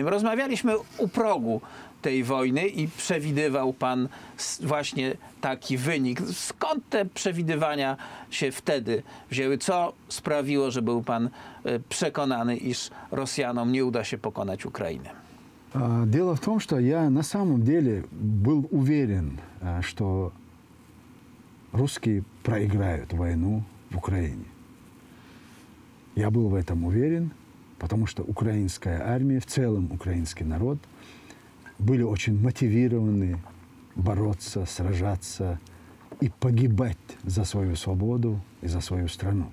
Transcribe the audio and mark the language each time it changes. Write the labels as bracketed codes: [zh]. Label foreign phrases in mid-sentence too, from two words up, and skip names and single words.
[pl] Rozmawialiśmy u progu tej wojny i przewidywał pan właśnie taki wynik. Skąd te przewidywania się wtedy wzięły? Co sprawiło, że był pan przekonany, iż Rosjanom nie uda się pokonać Ukrainy? [ru] Дело в том, что я на самом деле был уверен, что русские проиграют войну в Украине. Я был в этом уверен, потому что украинская армия, в целом украинский народ, были очень мотивированы бороться, сражаться и погибать за свою свободу и за свою страну.